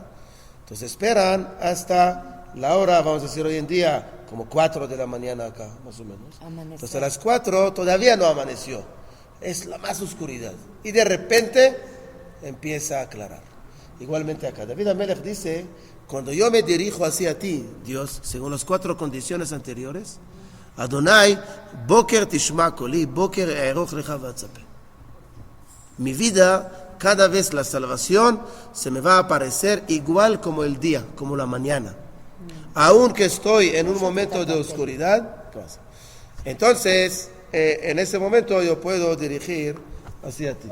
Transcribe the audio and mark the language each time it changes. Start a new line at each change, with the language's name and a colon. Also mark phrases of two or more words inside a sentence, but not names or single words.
Spanish: Entonces esperan hasta la hora, vamos a decir hoy en día, como 4 de la mañana acá, más o menos. Amanecer. Entonces a las 4 todavía no amaneció. Es la más oscuridad. Y de repente empieza a aclarar. Igualmente acá. David Amelech dice, cuando yo me dirijo hacia ti, Dios, según las 4 condiciones anteriores,
Hebrew: ה' בוקר תשמע קולי בוקר אערוך לך ואצפה.
Spanish: Mi vida, cada vez la salvación se me va a aparecer igual como el día, como la mañana. Aunque estoy en un momento de oscuridad, ¿qué pasa? Entonces, en ese momento yo puedo dirigir hacia ti.